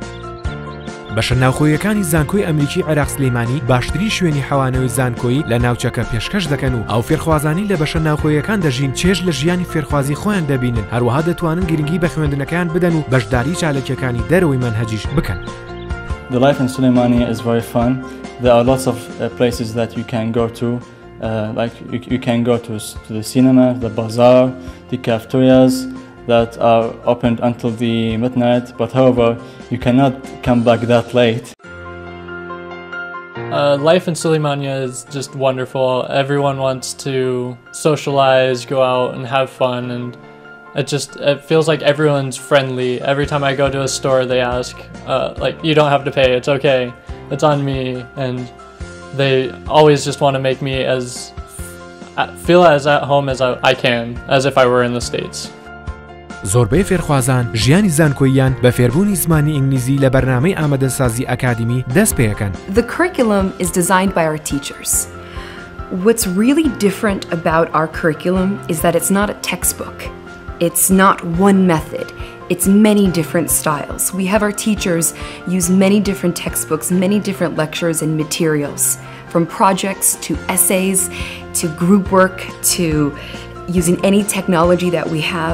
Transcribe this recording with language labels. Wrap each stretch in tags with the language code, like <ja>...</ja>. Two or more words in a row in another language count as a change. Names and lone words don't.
<ckb>بەشە ناوخۆیەکانی زانکۆی ئەمریکی عێراق سلێمانی باشترین شوێنی حەوانەوەی زانکۆیی لە ناوچەکە پێشکەش دەکەن و ئەو فێرخوازانی لە بەشە ناوخۆیەکان دەژین چێژ لە ژیانی فێرخوازی خۆیان دەبینن، هەروەها دەتوانن گرنگی بە خوێندنەکان بدەن و بەشداری چالەکیەکانی دەرەوەی مەنهەجیش بکەن.</ckb> <en>The life in Slimani is very fun. There are lots of places that you can go to, like you can go to the cinema, the bazaar, the cafeterias that are opened until the midnight, but however, you cannot come back that late. Life in Slimani is just wonderful. Everyone wants to socialize, go out and have fun, and it feels like everyone's friendly. Every time I go to a store, they ask, like, you don't have to pay, it's okay, it's on me, and they always just want to make me feel as at home as I can, as if I were in the States.</en> <ckb>زۆربەی فێرخوازان ژیانی زانکۆییان بە فێربوونی زمانی ئینگلیزی لە بەرنامەی ئامادەسازی ئەکادمی دەست پێەکەن.</ckb> <en>The curriculum is designed by our teachers. What's really different about our curriculum is that it's not a textbook. It's not one method. It's many different styles. We have our teachers use many different textbooks, many different lectures and materials, from projects to essays to group work to using any technology that we have.</en>